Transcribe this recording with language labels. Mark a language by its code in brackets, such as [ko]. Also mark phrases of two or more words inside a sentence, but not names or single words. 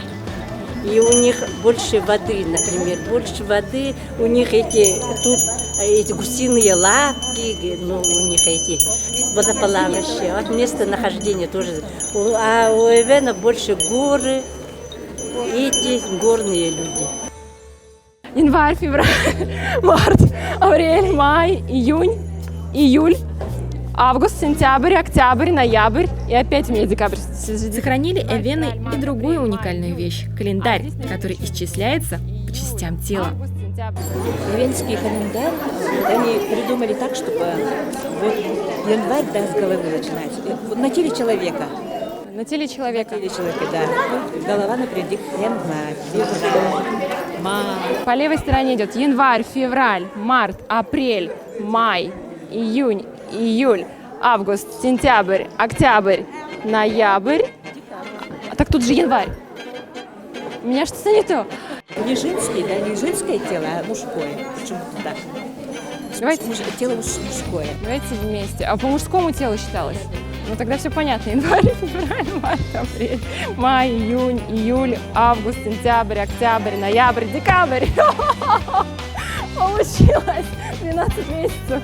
[ru] И у них больше воды, например. Больше воды, у них эти гусиные лапки, ну, у них эти водоплавающие. Вот местонахождение тоже. А у эвена больше горы, эти горные люди. Январь, февраль, март, апрель, май, июнь, июль, август, сентябрь, октябрь, ноябрь и опять у меня декабрь. Сохранили эвены и другую уникальную вещь – календарь, который исчисляется по частям тела. Эвенский календарь они придумали так, чтобы вот январь, да, с головы начинать. Вот на теле человека На теле человека. Или человека, да. Голова напрямик, январь, февраль, март. По левой стороне идет январь, февраль, март, апрель, май, июнь, июль, август, сентябрь, октябрь, ноябрь. А так тут же январь. У меня что-то не то. Не женский, да, не женское тело, а мужское. Почему-то так. Давайте, Тело мужское. давайте вместе. А по мужскому телу считалось? Ну тогда все понятно. Январь, февраль, март, апрель, май, июнь, июль, август, сентябрь, октябрь, ноябрь, декабрь. Получилось 12 месяцев.